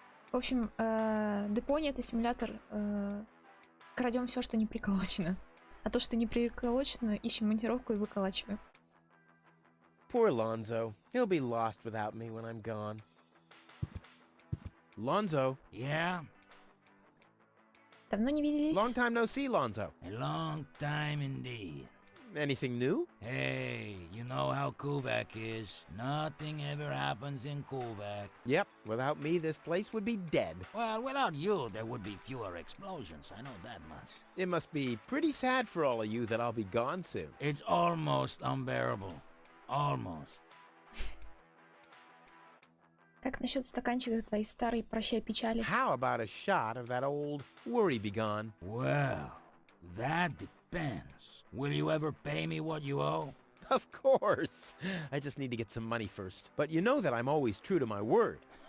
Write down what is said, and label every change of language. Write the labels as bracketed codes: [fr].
[ru] В общем, Deponia — это симулятор крадем все, что не приколочено. А то, что не приколочено, ищем монтировку и выколачиваем. [en] Poor Lonzo. He'll be lost without me when I'm gone. Lonzo. Yeah? [ru] Давно не виделись? [en] Long time no see, Lonzo. A long time indeed. Anything new? Hey, you know how Kuvak is. Nothing ever happens in Kuvak. Yep, without me, this place would be dead. Well, without you, there would be fewer explosions. I know that much. It must be pretty sad for all of you that I'll be gone soon. It's almost unbearable. Almost. [ru] Как насчет стаканчика твоей старой «Прощай печали»? [en] How about a shot of that old worry begone? Well, that depends. Will you ever pay me what you owe? Of course. I just need to get some money first. But you know that I'm always true to my word.